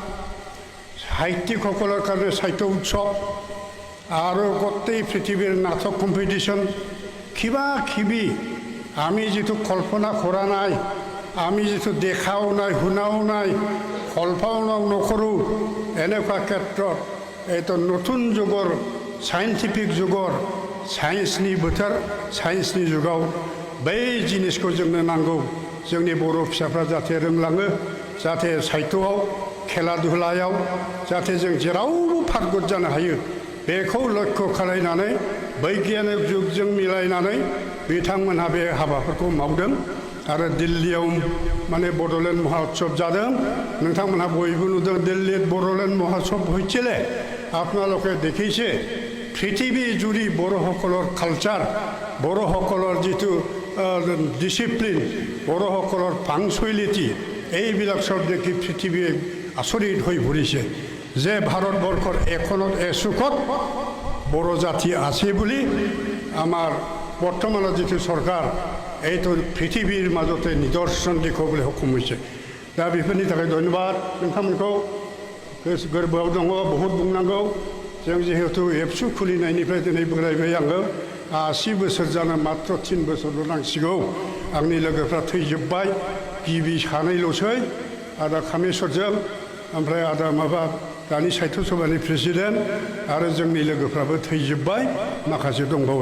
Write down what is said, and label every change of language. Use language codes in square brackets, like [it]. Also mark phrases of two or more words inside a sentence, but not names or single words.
[as] সাহিত্যিকসকলৰ কাৰণে সাহিত্য উৎসৱ আৰু গোটেই পৃথিৱীৰ নাটক কম্পিটিশ্যন কিবা কিবি আমি যিটো কল্পনা কৰা নাই, আমি যিটো দেখাও নাই, শুনাও নাই, কল্পনাও নকৰোঁ, এনেকুৱা ক্ষেত্ৰত এইটো নতুন যুগৰ [brx] साइन्टिफिक जुगर साइन्सनि बोथोर साइन्सनि जुगाव बै जिनिसखौ जोंनो नांगौ। जोंनि बर' फिसाफ्रा जाहाथे रोंलाङो, जाहाथे साहित्यआव खेला दुलायाव जाहाथे जों जेरावबो पारगत जानो हायो, बेखौ लक्ष्य खालायनानै बैगियानिक जुगजों मिलायनानै बिथांमोनहा बे हाबाफोरखौ मावदों। आरो दिल्लीयाव माने बड'लेण्ड महोत्सव जादों। नोंथांमोनहा बयबो नुदों दिल्ली बड'लेण्ड महोत्सव হৈছিলে। [as] আপোনালোকে দেখিছে পৃথিৱী জুৰি বড়োসকলৰ কালচাৰ, বড়োসকলৰ যিটো ডিচিপ্লিন, বড়োসকলৰ পাংচুৱেলিটি, এইবিলাক চব দেখি পৃথিৱীয়ে আচৰিত হৈ পৰিছে যে ভাৰতবৰ্ষৰ এখনত এচুকত বড়ো জাতি আছে বুলি আমাৰ বৰ্তমানৰ যিটো চৰকাৰ এইটো পৃথিৱীৰ মাজতে নিদৰ্শন দেখুৱাবলৈ সক্ষম হৈছে। [brx] दा बेफोरनि थाखाय धन्यबाद। नोंथांमोनखौ गोरबोआव दङ, बहुद बुंनांगौ। जों जिहेतु एबसु खुलिनायनिफ्राय दिनै बोरायबाय आङो 80 बोसोर जानो मात्र 3 बोसोरल' नांसिगौ। आंनि लोगोफ्रा थैजोब्बाय, गिबि सानैल'सै, आदा कामेश्वरजों ओमफ्राय आदा माबा दानि साहित्य सभानि प्रेसिडेन्ट, आरो जोंनि लोगोफ्राबो थैजोब्बाय, माखासे दंबावो।